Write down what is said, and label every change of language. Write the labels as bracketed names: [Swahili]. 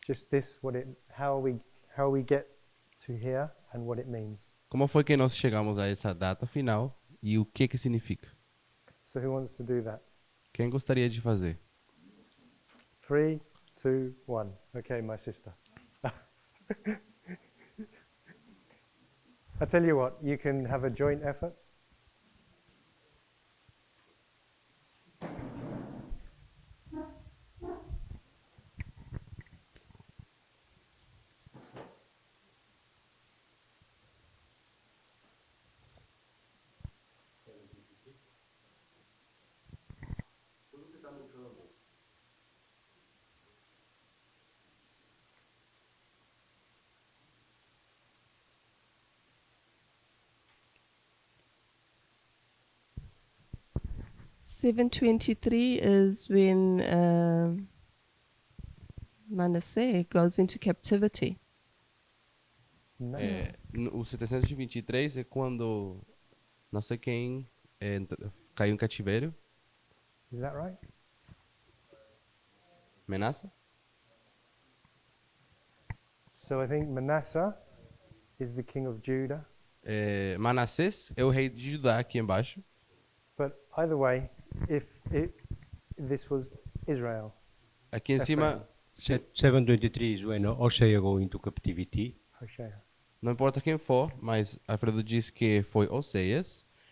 [English] this, how we get to here and what it means. [Portuguese] Como foi que nós chegamos a essa data final e o que significa? [English] So who wants to do that? [Portuguese] Quem gostaria de fazer? [English] 3, 2, 1. Okay, my sister. I tell you what, you can have a joint effort. $723 is when Manasseh goes into captivity. No. [Portuguese] O 723 é quando não sei quem caiu em cativeiro. [English] Is that right? [Portuguese] Menaça? [English] So I think Manasseh is the king of Judah. [Portuguese] Manassés é o rei de Judá aqui embaixo. [English] But either way, if this was Israel. [Portuguese] Aqui em cima, [English] 723 when Hosea go into captivity. Hosea. [Portuguese] não importa quem for, mas Alfredo diz que foi Oseias.